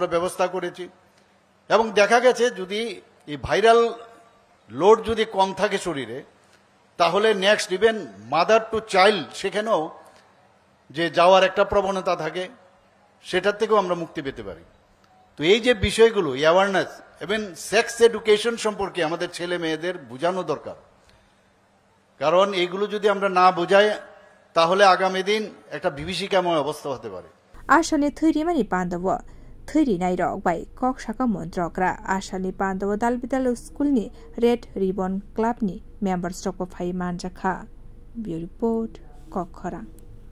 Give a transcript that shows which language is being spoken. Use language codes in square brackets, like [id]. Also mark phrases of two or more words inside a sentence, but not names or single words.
[bn] ব্যবস্থা করেছি এবং দেখা গেছে যদি এই [en] viral load [bn] যদি কম থাকে শরীরে তাহলে [en] next even mother to child [bn] সেখানেও যে যাওয়ার একটা প্রবণতা থাকে সেটার থেকেও আমরা মুক্তি পেতে পারি তো এই যে বিষয়গুলো অ্যাওয়ারনেস এবং [en] sex education [bn] সম্পর্কে আমাদের ছেলে মেয়েদের বোঝানো দরকার কারণ এগুলো যদি আমরা না বোঝাই তাহলে আগামী দিন একটা বিভীষিকাময় অবস্থা হতে পারে [trp] आशलि थैरिमानि पान्दव थैरि नाइरक बाय कक शाखा मन्त्रकरा आशलि पान्दव दालबिदाल स्कुलनि [en] red ribbon club [trp] मेम्बार्स रक फाइ मानजाखा [en] bureau report [trp] कक खरां।